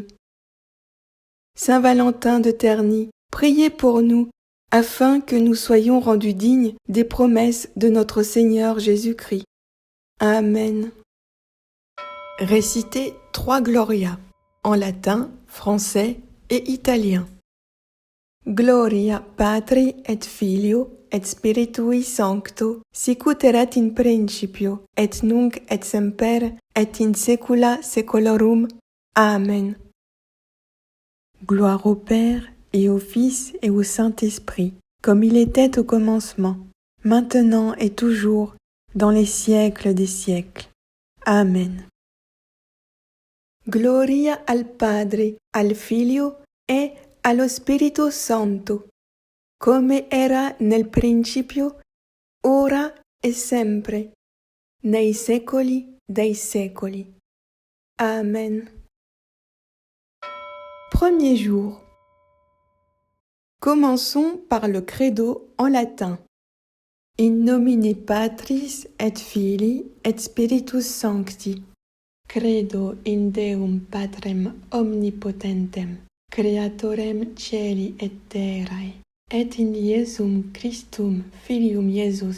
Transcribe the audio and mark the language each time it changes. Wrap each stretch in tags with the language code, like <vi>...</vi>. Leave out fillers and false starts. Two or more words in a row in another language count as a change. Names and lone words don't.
<fr>Saint Valentin de Terni, priez pour nous, afin que nous soyons rendus dignes des promesses de notre Seigneur Jésus-Christ. Amen. Récitez 3 Gloria, en latin, français et italien.</fr> <la>Gloria Patri et Filio et Spiritui Sancto, sicut erat in principio, et nunc et semper, et in saecula saeculorum. Amen.</la> <fr>Gloire au Père, et au Fils, et au Saint-Esprit, comme il était au commencement, maintenant et toujours, dans les siècles des siècles. Amen.</fr> <it>Gloria al Padre, al Figlio, e allo Spirito Santo, come era nel principio, ora e sempre, nei secoli dei secoli.</it> <fr>Amen. Premier jour. Commençons par le credo en latin.</fr> <la>In nomine Patris et Filii et Spiritus Sancti. Credo in Deum Patrem omnipotentem, Creatorem Caeli et terrae, et in Iesum Christum Filium Iesus</la>